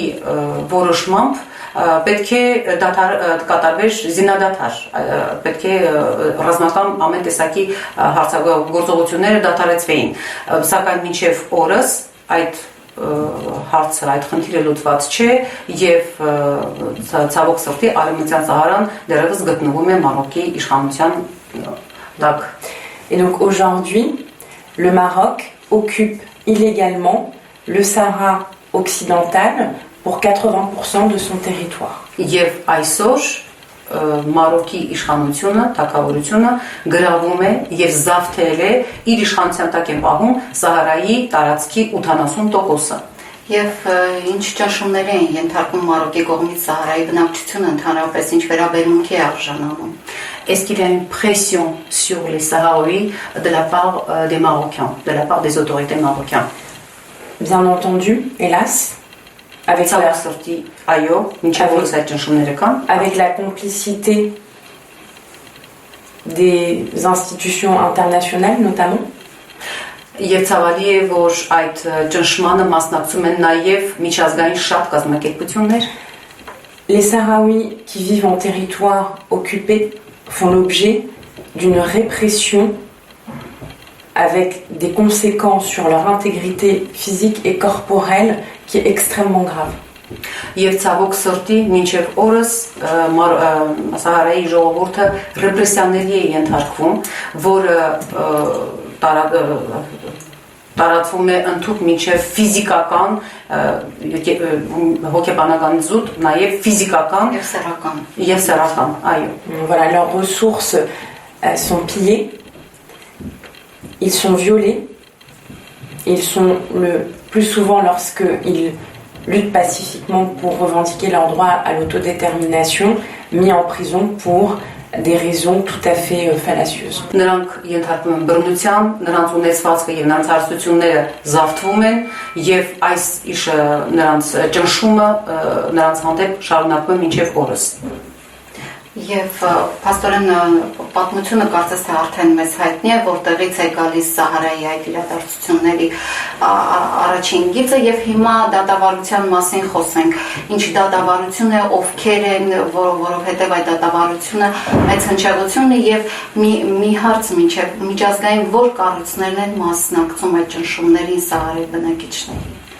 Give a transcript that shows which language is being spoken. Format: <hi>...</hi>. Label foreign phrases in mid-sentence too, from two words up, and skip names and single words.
<hy>որոշմամբ պետք է կատարվեր զինադադար, պետք է ռազմական ամեն տեսակի գործողությունները դադարեցվեին, սակայն մինչև օրս այդ հարցը, այդ խնդիրը լուծված չէ եւ ցավոք սրտի Արևմտյան Սահարան դեռևս գտնվում է Մարոկի իշխանության տակ։</hy> <fr>Et donc aujourd'hui, le Maroc occupe illégalement le Sahara occidental pour 80% de son territoire.</fr> <hy>Եվ այսօր Մարոկի իշխանությունը, թագավորությունը գրավում է եւ զավթել է իր իշխանության տակ են պահում Սահարայի տարածքի 80%-ը։ Եվ ինչ ճնշումներ են ենթարկում Մարոկի կողմից Սահարայի բնակչությունը ընդհանրապես ինչ վերաբերմունքի է արժանանում։</hy> <fr>Est-ce qu'il y a une pression sur les Sahraouis de la part des Marocains, de la part des autorités marocaines? Bien entendu, hélas. Avec la complicité des institutions internationales notamment.</fr> <hy>Եվ ցավալի է, որ այդ ճնշմանը մասնակցում են նաև միջազգային շատ կազմակերպություններ։</hy> <fr>Les Sahraouis qui vivent en territoire occupé font l'objet d'une répression avec des conséquences sur leur intégrité physique et corporelle qui est extrêmement grave.</fr> <hy>Եվ ցավոք սրտի մինչև օրս Սահարայի ժողովուրդը ռեպրեսիաների է ենթարկվում, որը տարածվում է ընդհանուր մինչև ֆիզիկական հոգեբանական զուտ, նաև ֆիզիկական եւ սեռական, այո։</hy> <fr>Voilà, leurs ressources sont pillées, ils sont violés, ils sont le plus souvent lorsqu'ils luttent pacifiquement pour revendiquer leur droit à l'autodétermination, mis en prison pour des raisons tout à fait fallacieuses.</fr> <hy>Նրանք ենթարկվում են բռնության, նրանց ունեցվածքը եւ նրանց հարստությունները զավթվում են եւ այս իշը նրանց ճնշումը նրանց հանդեպ շարունակվում է մինչեւ օրս։ Եվ փաստորեն պատմությունը կարծես թե արդեն մեզ հայտնի է, որտեղից է գալիս Սահարայի այդ իրադարձությունների առաջին գիծը եւ հիմա դատավարության մասին խոսենք։ Ինչ դատավարություն է, ովքեր են, որովհետեւ այդ դատավարությունը մեծ հնչեղություն է եւ մի հարց մինչեւ միջազգային որ կառույցներն են մասնակցում այդ ճնշումներին Սահարայի բնակիչների։</hy>